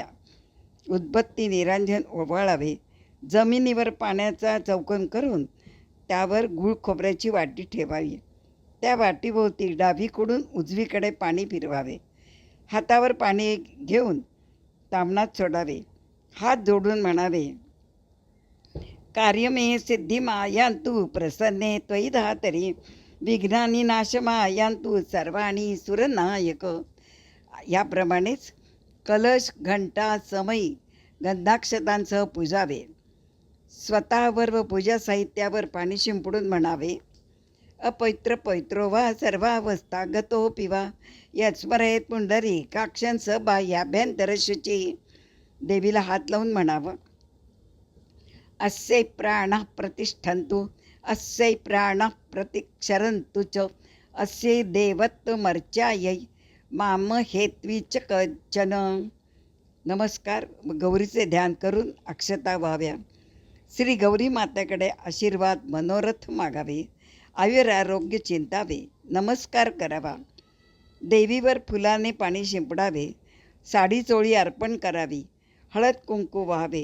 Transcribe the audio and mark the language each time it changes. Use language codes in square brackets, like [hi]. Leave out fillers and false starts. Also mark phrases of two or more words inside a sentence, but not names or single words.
[mr] उदबत्ती, निरांजन ओवाळावे. जमिनीवर पाण्याचा चौकोन करून त्यावर गूळ खोबऱ्याची वाटी ठेवावी. त्या वाटीभोवती डावीकडून उजवीकडे पाणी फिरवावे. हातावर पाणी घेऊन तामणात सोडावे. हात जोडून म्हणावे, [sa] कार्यमे सिद्धी मायांतु प्रसन्ने त्वयि धातरी विघ्नानी नाश मायांतु सर्वाणी सुरनायक. [mr] याप्रमाणेच कलश, घंटा, समई, गंधाक्षतांसह पूजावे. स्वतःवर व पूजा साहित्यावर पाणी शिंपडून म्हणावे, [sa] अपवित्र पवित्रो वा सर्वावस्था गतो पिवा यस्मरेत पुंडरी काक्षण स बाह्याभ्यंतर शुची. [mr] देवीला हात लावून म्हणावं, [sa] अस्य प्राणः प्रतिष्ठन्तु अस्य प्राणः प्रतिक्षरन्तु च अस्य देवत्वमर्चायै माम हेत्वीच कचन. [mr] नमस्कार गौरीचे ध्यान करून अक्षता व्हाव्या. श्री गौरी मातेकडे आशीर्वाद मनोरथ मागावे. आयुरारोग्य चिंतावे. नमस्कार करावा. देवीवर फुलाने पाणी शिंपडावे. साडी चोळी अर्पण करावी. हळद कुंकू व्हावे.